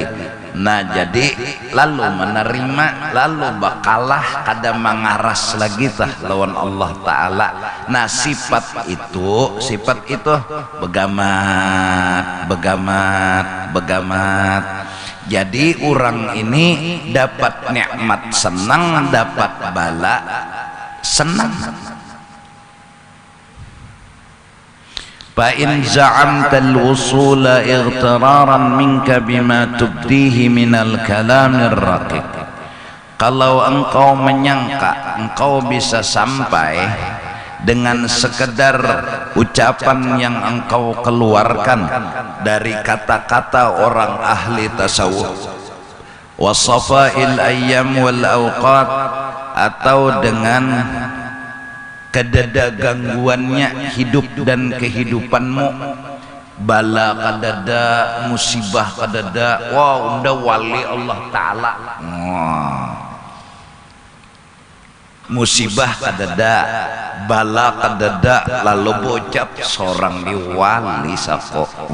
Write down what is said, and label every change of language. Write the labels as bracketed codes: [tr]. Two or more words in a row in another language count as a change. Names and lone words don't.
[bjn] Nah, jadi lalu menerima, lalu bakalah kada mengaras lagi tah lawan Allah Ta'ala. Nah, sifat itu begamat, begamat, begamat. Jadi orang ini dapat nikmat senang, dapat bala senang. [ar] فإن زعمت الوصول اغترارا منك بما تبديه من الكلام الرقيق. [id] Kalau engkau menyangka engkau bisa sampai dengan sekedar ucapan yang engkau keluarkan dari kata-kata orang ahli tasawuf, [ar] wasafa'il ayyam wal awqat, [bjn] atau dengan kedada gangguannya hidup dan kehidupanmu, bala kadada, musibah kadada, wow, udah wali Allah Ta'ala, musibah kadada, bala kadada, lalu bocap seorang di wali sako.